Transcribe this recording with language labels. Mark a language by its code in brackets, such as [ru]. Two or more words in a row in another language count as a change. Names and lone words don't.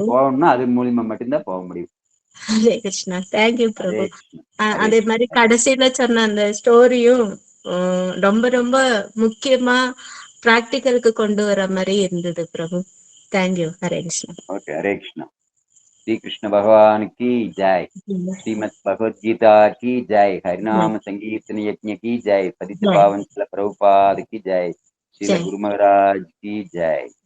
[ta] போகணும்னா அது மூலியமா மட்டும்தான் போக முடியும். ஹரே கிருஷ்ணா. தேங்க்யூ பிரபு. ஹரே அதே மாதிரி கடைசியில சொன்ன அந்த ஸ்டோரியும் ரொம்ப ரொம்ப முக்கியமா பிராக்டிக்கலுக்கு கொண்டு வர மாதிரி இருந்தது பிரபு. தேங்க்யூ. ஹரே கிருஷ்ணா. ஓகே, ஹரே கிருஷ்ணா. [hi] श्री कृष्ण भगवान की जय, श्रीमद् भगवद गीता की जय, हरिनाम संकीर्तन यज्ञ की जय, पतित पावन श्रील प्रभुपाद की जय, श्रील गुरु महाराज की जय।